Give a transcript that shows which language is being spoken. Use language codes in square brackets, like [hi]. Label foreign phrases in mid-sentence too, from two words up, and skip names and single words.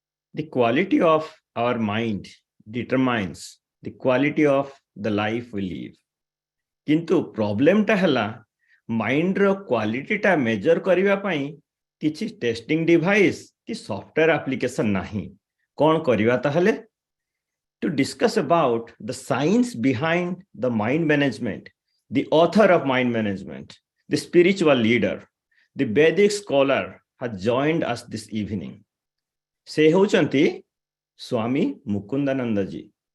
[en] The quality of our mind determines the quality of the life we live. [or] କିନ୍ତୁ ପ୍ରବ୍ଲେମ ଟା ହେଲା ମାଇଣ୍ଡ ର କ୍ୱାଲିଟି ଟା ମେଜର କରିବା ପାଇଁ କିଛି [en] testing device [or] କି [en] software application [or] ନାହିଁ କଣ କରିବା ତାହେଲେ [en] to discuss about the science behind the mind management, the author of mind management, the spiritual leader, the Vedic scholar has joined us this evening. [or] ସେ ହେଉଛନ୍ତି Swami Mukundananda ji.